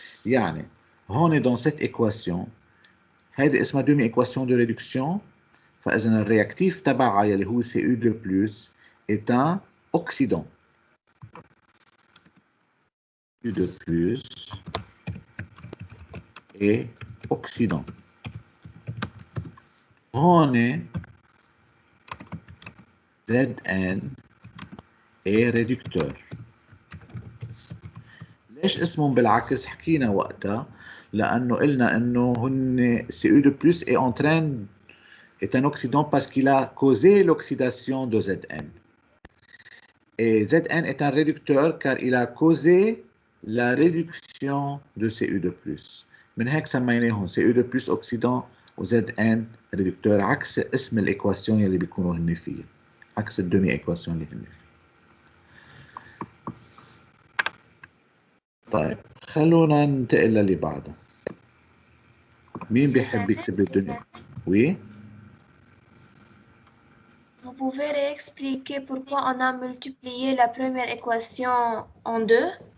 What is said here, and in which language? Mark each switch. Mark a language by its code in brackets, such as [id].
[ar] يعني هون [fr] dans cette équation [ar] هذه اسمها [fr] demi équation de réduction. [ar] فإذا الرياكتيف تبعها اللي هو Cu2+ [fr] est un oxydant. Cu2+ est oxydant. [ar] هون [fr] Zn est réducteur. [ar] ليش اسمهم بالعكس؟ حكينا وقتها لأنه قلنا إنه هن [fr] Cu2+ est en train est un oxydant parce qu'il a causé l'oxydation de Zn. Et Zn est un réducteur car il a causé la réduction de Cu2+. [ar] من هيك سميناهم Cu2+ oxydant و Zn réducteur عكس اسم الإيكواسيون اللي بيكونوا هن فيها. عكس الدومي إيكواسيون اللي هن فيها. طيب خلونا ننتقل للي بعده. مين بيحب يكتب الدنيا؟ [fr] Oui. Vous pouvez réexpliquer pourquoi on a multiplié la première équation en 2?